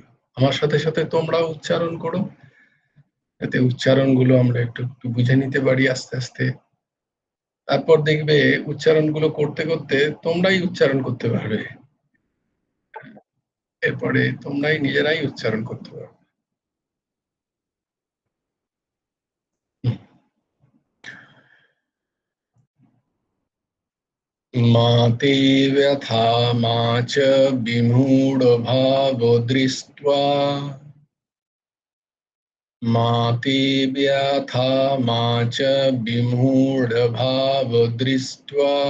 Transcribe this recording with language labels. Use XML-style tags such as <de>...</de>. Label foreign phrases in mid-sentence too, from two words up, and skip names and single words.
<bn>আমার সাথে সাথে তোমরাও উচ্চারণ করো, যাতে উচ্চারণগুলো আমরা একটু একটু বুঝে নিতে পারি আস্তে আস্তে। তারপর দেখবে উচ্চারণগুলো করতে করতে তোমরাই উচ্চারণ করতে পারবে। এরপরে তোমরাই নিজেরাই উচ্চারণ করতে পারবে।</bn> <sa>मा ते व्यथा मा च विमूढभावो दृष्ट्वा, मा ते व्यथा मा च विमूढभावो दृष्ट्वा,</sa>